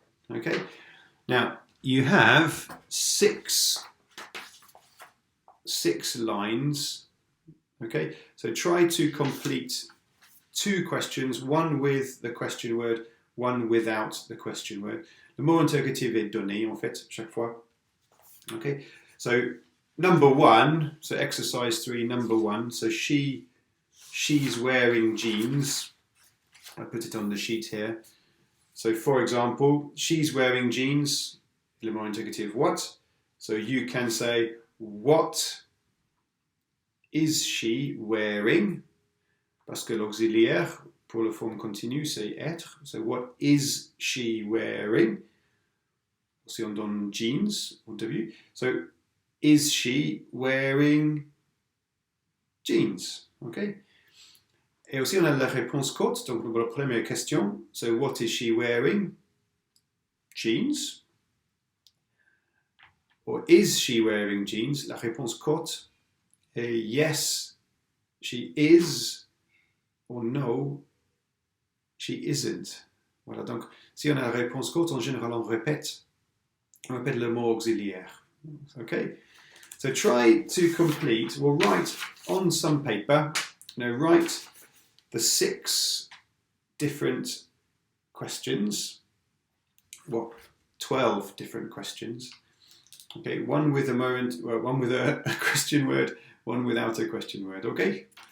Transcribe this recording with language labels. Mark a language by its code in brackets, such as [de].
[en] Okay, now you have 6 lines. Okay, so try to complete two questions, one with the question word, one without the question word. [fr] Le mot interrogatif est donné, en fait, chaque fois. [en] Okay, so number one, so exercise 3, number 1. So she's wearing jeans. I put it on the sheet here. So for example, she's wearing jeans. [fr] Le mot interrogatif [en] what? So you can say, what is she wearing? [fr] Parce que l'auxiliaire pour la forme continue, c'est être. [en] So what is she wearing? [fr] Si on donne jeans au début. [en] So is she wearing jeans? Okay. [fr] Et aussi on a la réponse courte. Donc pour la première question, [en] so what is she wearing? Jeans. Or is she wearing jeans? [fr] La réponse courte. [en] Yes, she is. Or no, she isn't. [fr] Voilà, donc si on a la réponse courte, en général on répète le mot auxiliaire. [en] Okay? So try to complete, well, write on some paper, write the 6 different questions, well, 12 different questions. Okay, one with a question word, one without a question word, okay?